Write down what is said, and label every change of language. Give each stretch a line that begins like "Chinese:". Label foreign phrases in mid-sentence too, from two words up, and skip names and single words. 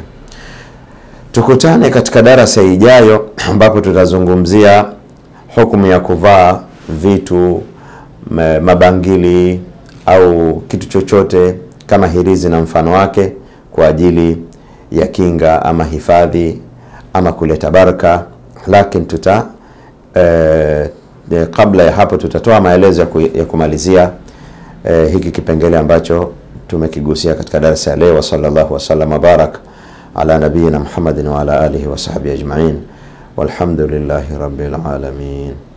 Swahili: Tukutane katika darasa ijayo ambapo tutazungumzia hukumu ya kuvaa vitu, mabangili au kitu chochote kama hirizi na mfano wake kwa ajili ya kinga ama hifadhi ama kuleta baraka. Lakini kabla ya hapo tutatoa maelezo ya kumalizia hiki kipengele ambacho tumekigusia katika darasa ya leo.
Arabic: صلى الله وسلم وبارك على نبينا محمد وعلى آله وصحبه أجمعين والحمد لله رب العالمين.